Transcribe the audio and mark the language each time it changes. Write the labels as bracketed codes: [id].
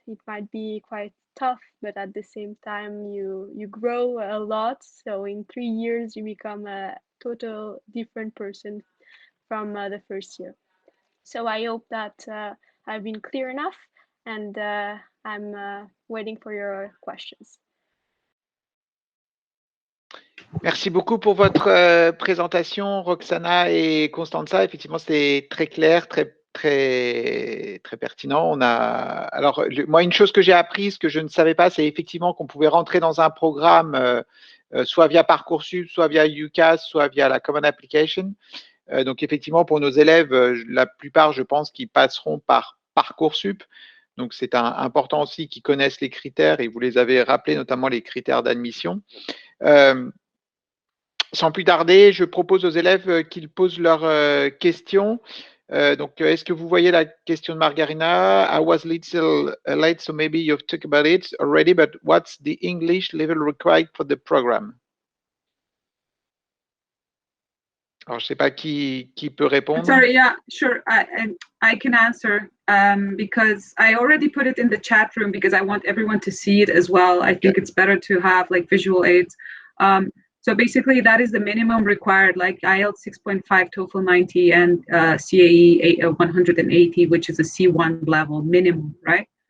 [en] It might be quite tough, but at the same time, you grow a lot. So in 3 years, you become a total different person from the first year. So I hope that I've been clear enough, and I'm waiting for your questions. [fr] Merci beaucoup pour votre présentation, Roxana et Constanza. Effectivement, c'était très clair, très pertinent. Alors, moi, une chose que j'ai apprise que je ne savais pas, c'est effectivement qu'on pouvait rentrer dans un programme soit via Parcoursup, soit via UCAS, soit via la Common Application. Donc, effectivement, pour nos élèves, la plupart, je pense, qu'ils passeront par Parcoursup. Donc, c'est important aussi qu'ils connaissent les critères, et vous les avez rappelés, notamment les critères d'admission. Sans plus tarder, je propose aux élèves qu'ils posent leurs questions. Donc, est-ce que vous voyez la question de Margarina? [en] I was little late, so maybe you've talked about it already, but what's the English level required for the program? [fr] Alors, je ne sais pas qui peut répondre. [en] Sorry, yeah, sure. I can answer because I already put it in the chat room because I want everyone to see it as well. I think it's better to have like visual aids. So basically, that is the minimum required, like IELTS 6.5, TOEFL 90, and CAE 180, which is a C1 level minimum, right?